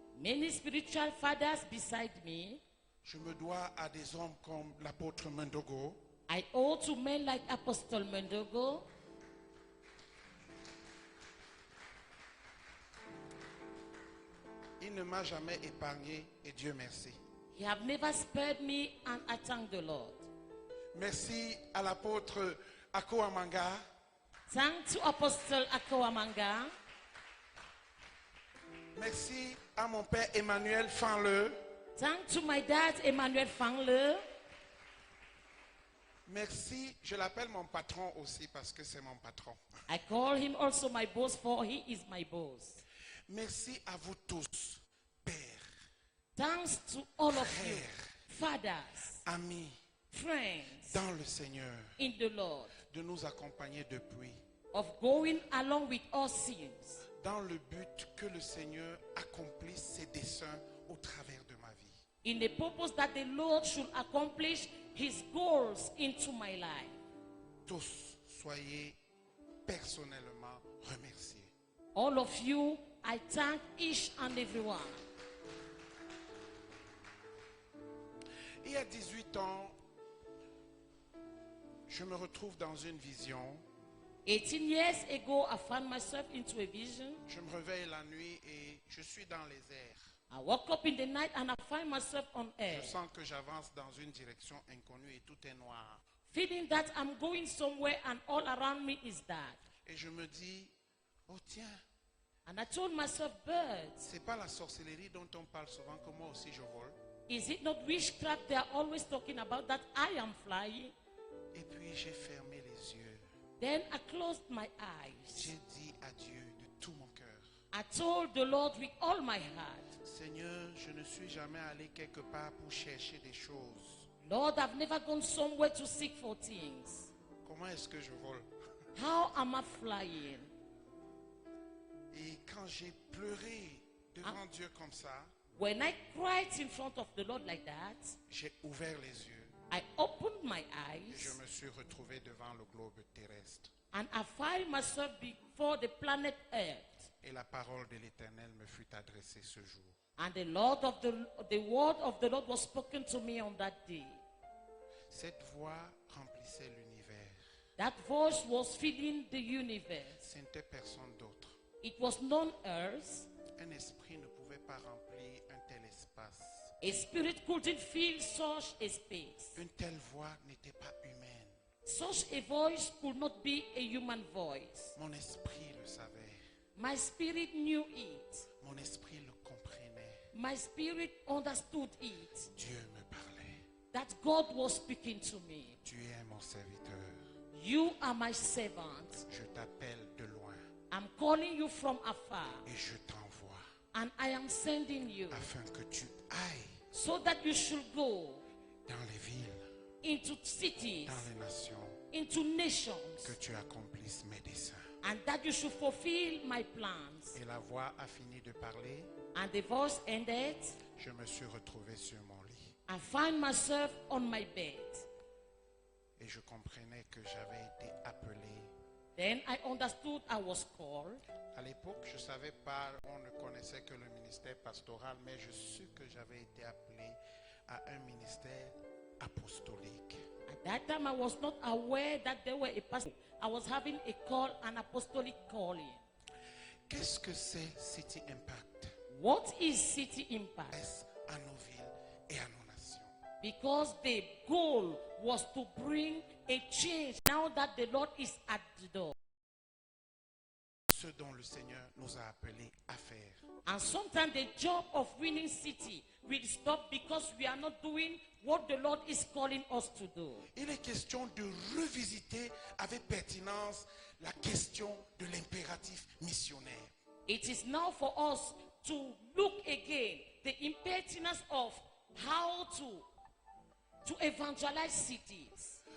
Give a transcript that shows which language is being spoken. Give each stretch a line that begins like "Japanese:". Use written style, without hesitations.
English: many spiritual fathers beside me.
French: Je me dois à des hommes comme l'apôtre Mendogo.
English: I owe to men like Apostle Mendogo.
French: Il ne m'a jamais épargné et Dieu merci.
English: He have never spared me and I thank the Lord.
French: Merci à l'apôtre Ako Amanga.
English: Thanks to Apostle Akawamanga.
French: Merci à mon père Emmanuel Fanle.
English: Thanks to my dad Emmanuel Fangle.
French: Merci, je l'appelle mon patron aussi parce que c'est mon patron.
English: I call him also my boss for he is my boss.
French: Merci à vous tous, pères,
English: Thanks to all of you,
French: frères,
English: fathers,
French: amis,
English: friends
French: dans le Seigneur,
English: in the Lord,
French: de nous accompagner depuis,
English: of going along with our sins,
French: dans le but que le Seigneur accomplisse ses desseins au travers de ma vie.
English: in the purpose that the Lord should accomplish his goals into my life.
French: Tous, soyez personnellement remerciés.
English: All of you, I thank each and every one.
French: Il y a 18 ans, je me retrouve dans une vision.
English: 18 years ago, I found myself into a vision.
French: Je me réveille la nuit et je suis dans les airs.
English: I woke up in the night and I find myself on air,
French: Je sens que j'avance dans une direction inconnue et tout est noir.
English: feeling that I'm going somewhere and all around me is dark.
French: Et je me dis, oh tiens,
English: And I told myself, birds,
French: c'est pas la sorcellerie dont on parle souvent que moi aussi je vole.
English: is it not witchcraft they are always talking about that I am flying?
French: Et puis j'ai fermé les yeux.
English: Then I closed my eyes.
French: J'ai dit à Dieu de tout mon cœur,
English: I told the Lord with all my heart,
French: Seigneur, je ne suis jamais allé quelque part pour chercher des choses.
English: Lord, I've never gone somewhere to seek for things.
French: Comment est-ce que je vole?
English: How am I flying?
French: Et quand j'ai pleuré devant Dieu comme ça,
English: When I cried in front of the Lord like that,
French: j'ai ouvert les yeux
English: I opened my
French: et je
English: eyes
French: me suis retrouvé devant le globe terrestre.
English: and I find myself before the planet Earth.
French: Et la parole de l'Éternel me fut adressée ce jour.
English: And the word of the Lord was spoken to me on that day.
French: Cette voix remplissait l'univers.
English: That voice was filling the universe.
French: Ce n'était personne d'autre.
English: It was none else.
French: Un esprit ne pouvait pas remplir un tel espace.
English: A spirit couldn't fill such a space.
French: Une telle voix n'était pas humaine.
English: Such a voice could not be a human voice.
French: Mon esprit le savait.
English: My spirit knew it.
French: Mon esprit le comprenait.
English: My spirit understood it.
French: Dieu me parlait.
English: That God was speaking to me.
French: Tu es mon serviteur.
English: You are my servant.
French: Je t'appelle de loin
English: I'm calling you from afar.
French: et je t'envoie
English: And I am sending you
French: afin que tu ailles
English: so that you should go
French: dans les villes,
English: into cities,
French: dans les nations,
English: into
French: que
English: nations,
French: tu accomplisses mes desseins.
English: and that you should fulfill my plans.
French: Et la voix a fini de parler.
English: And the voice ended.
French: Je me suis retrouvé sur mon lit
English: I find myself on my bed.
French: et je comprenais que j'avais été appelé.
English: Then I understood I was called.
French: À l'époque, je ne savais pas, on ne connaissait que le ministère pastoral, mais je suis que j'avais été appelé à un ministère apostolique.
English: At that time, I was not aware that there were a pastor. I was having a call, an apostolic calling.
French: Qu'est-ce que c'est City Impact?
English: What is City Impact?
French: Est à nos villes et à nos nations.
English: Because the goal was to bring a change now that the Lord is at the door.
French: Ce dont le Seigneur nous a appelés à faire.
English: And sometimes the job of winning city will stop because we are not doing what the Lord is calling us to do.
French: Il est question de revisiter avec pertinence la question de l'impératif missionnaire.
English: It is now for us to look again the impertinence of how to evangelize cities.